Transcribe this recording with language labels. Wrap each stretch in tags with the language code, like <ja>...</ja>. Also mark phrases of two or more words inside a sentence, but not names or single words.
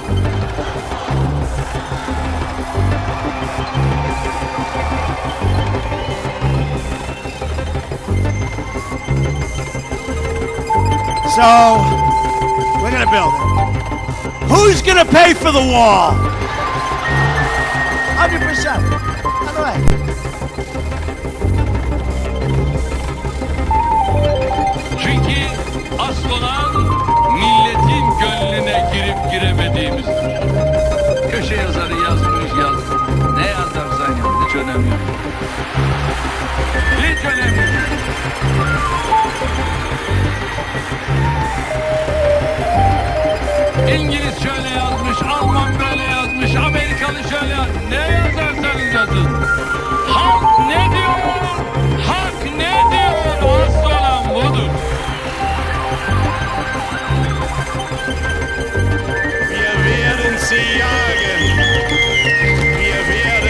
<en>So, we're gonna build it. Who's gonna pay for the wall? 100%. By the way.</en> <tr>Çünkü asıl olan milletin gönlüne girip giremediğimizdir. Köşe yazarı yazmış yazmış. Ne yazarsan yaz, hiç önemli yok. Hiç önemli yok. İngiliz şöyle yazmış, Alman böyle yazmış, Amerikalı şöyle yazmış. Ne yazarsanız yazın. Halk ne diyor? Halk ne diyor? Asıl olan budur.</tr> <de>Wir werden sie jagen. Wir werden</de>